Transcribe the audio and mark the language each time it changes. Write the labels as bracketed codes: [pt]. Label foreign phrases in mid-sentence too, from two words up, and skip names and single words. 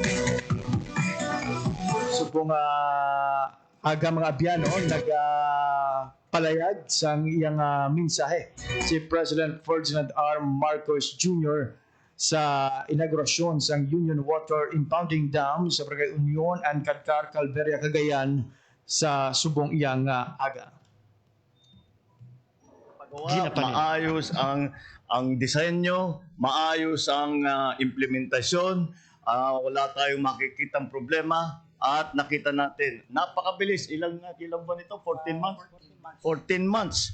[hil] Subong aga mga biyano nagpalayag sa iyang mensahe si President Ferdinand R. Marcos Jr. sa inaugurasyon sa Union Water Impounding Dam sa Barangay Union and Cadcar, Calveria, Cagayan sa subong iyang aga. [tl] Maayos ang disenyo, maayos ang implementasyon, wala tayong makikitang problema at nakita natin, napakabilis. Ilang ba nito? 14 months? 14 months.